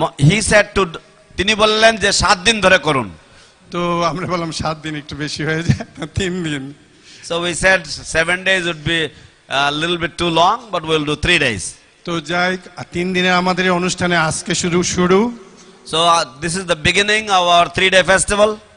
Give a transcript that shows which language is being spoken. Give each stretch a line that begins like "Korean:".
English: He said to,
Bangla: তিনি বললেন যে 7 দিন ধরে করুন। তো আমরা বললাম 7 দিন একটু বেশি হয়ে যায়, 3 দিন।
English: So we said 7 days would be a little bit too long, but we'll do 3 days.
Bangla: তো যাই 3 দিনে আমাদের এই অনুষ্ঠানে আজকে শুরু।
English: So this is the beginning of our 3-day festival